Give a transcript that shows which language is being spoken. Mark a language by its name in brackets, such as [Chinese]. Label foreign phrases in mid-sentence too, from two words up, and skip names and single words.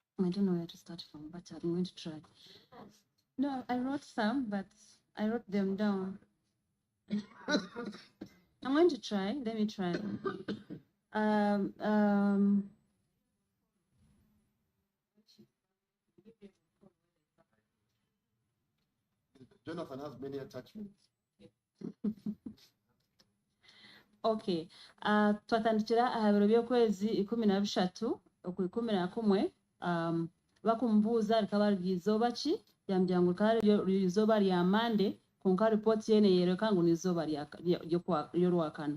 [English] don't know where to start from, but I'm going to try. No, I wrote some, but I wrote them down. I'm going to try. Let me try. Jonathan has many attachments. Okay. [Nyankole] Twatandikira aha biro by'okwezi 13 oku 11 bakumbuuza likaba liizooba ki yambwira ngu likaba liizooba lya Monday konka ripooti yene yeereka ngu n'izooba ly'Olwakana.